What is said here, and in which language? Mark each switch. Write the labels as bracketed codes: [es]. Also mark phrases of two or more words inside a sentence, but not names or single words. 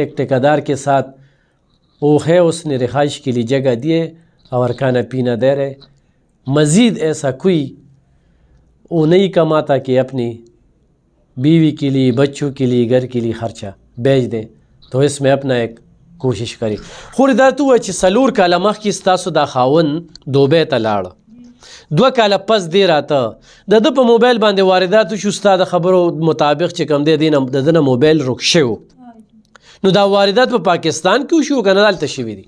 [ur] ایک ٹھیکیدار کے ساتھ وہ ہے، اس نے رہائش کے لیے جگہ دیے اور کھانا پینا دے رہے. مزید ایسا کوئی وہ نہیں کماتا کہ اپنی بیوی کے لیے، بچوں کے لیے، گھر کے لیے خرچہ بیچ دیں. تو اس میں اپنا ایک کوشش کری. [ps] خور دا تو چې 4 کاله مخکې ستاسو دا خاوند دوبۍ ته لاړه، 2 کاله پس دی راته د ده په موبایل باندې واردات وشو. ستا د خبرو مطابق چې کوم دی د ده نه موبایل رک شوی نو دا واردات په پاکستان کې وشو که نه دلته شوي دي؟